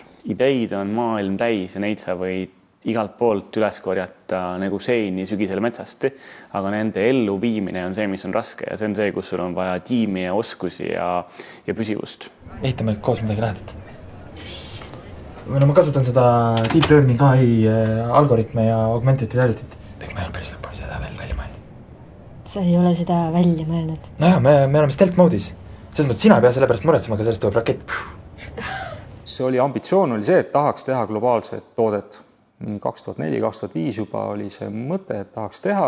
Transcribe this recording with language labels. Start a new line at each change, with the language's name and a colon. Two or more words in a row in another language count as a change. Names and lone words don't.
Estonian: Ideid on maailm täis ja neid sa võid igalt poolt üles korjata nagu seini sügisel metsast, aga nende ellu viimine on see, mis on raske ja see on see, kus sul on vaja tiimi ja oskusi ja püsivust. Ehitame koos midagi lähedalt. ma kasutan seda
English: deep learning AI
Estonian: algoritme ja
English: augmented reality't.
Estonian: Tegelikult ma ei ole päris lõpuni seda veel välja mõelnud. Sa ei ole seda välja mõelnud? Nojah, me oleme stealth moodis. Selles mõttes sina ei pea selle pärast muretsema, aga sellest tuleb rakett. See oli ambitsioon, oli see, et tahaks teha globaalset toodet. 2004-2005 juba oli see mõte, et tahaks teha.